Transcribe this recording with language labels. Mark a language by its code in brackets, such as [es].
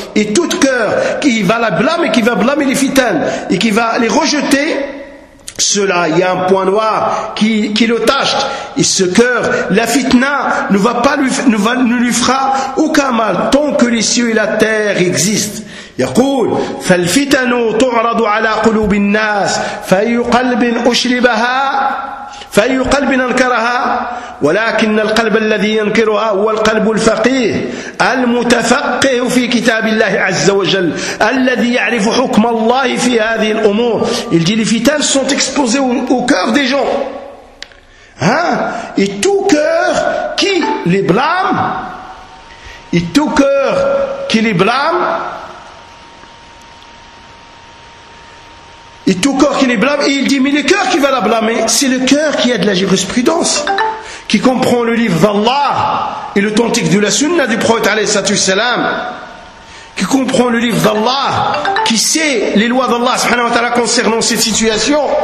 [fr] Et tout cœur qui va la blâmer, qui va blâmer les fitaines, et qui va les rejeter, cela, il y a un point noir qui le tâche. Et ce cœur, la fitna ne lui fera aucun mal tant que les cieux et la terre existent. [ar] يقول فالفتن تعرض على قلوب الناس فأي قلب أشربها فأي قلب أنكرها ولكن القلب الذي ينكرها هو القلب الفقيه المتفقه في كتاب الله عز وجل الذي يعرف حكم الله في هذه الأمور. [fr] Il dit les fitans sont exposés au cœur des gens, hein? Et tout cœur qui les blâme, et tout cœur qui les blâme, et tout cœur qui les blâme, et il dit, mais le cœur qui va la blâmer, c'est le cœur qui a de la jurisprudence, qui comprend le livre d'Allah et l'authentique de la sunna du prophète alayhi salatu salam, qui comprend le livre d'Allah, qui sait les lois d'Allah subhanahu wa ta'ala concernant cette situation.